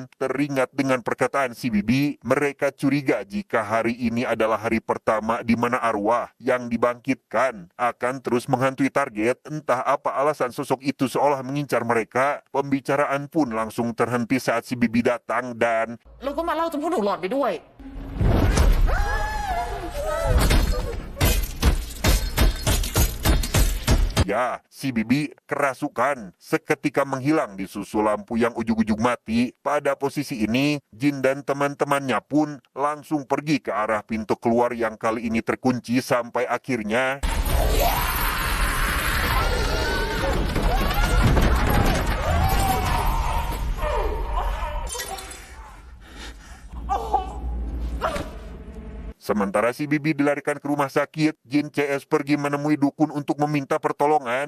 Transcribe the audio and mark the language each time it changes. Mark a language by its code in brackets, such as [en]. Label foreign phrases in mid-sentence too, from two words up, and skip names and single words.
[id] Teringat dengan perkataan si Bibi, mereka curiga jika hari ini adalah hari pertama di mana arwah yang dibangkitkan akan terus menghantui target. Entah apa alasan sosok itu seolah mengincar mereka. Pembicaraan pun langsung terhenti saat si Bibi datang dan [th] แล้วก็มาเล่าจนพวกหนูหลอนไปด้วย [id] ya, si Bibi kerasukan seketika menghilang di susul lampu yang ujug-ujug mati. Pada posisi ini, Jin dan teman-temannya pun langsung pergi ke arah pintu keluar yang kali ini terkunci sampai akhirnya sementara si Bibi dilarikan ke rumah sakit, Jin CS pergi menemui dukun untuk meminta pertolongan.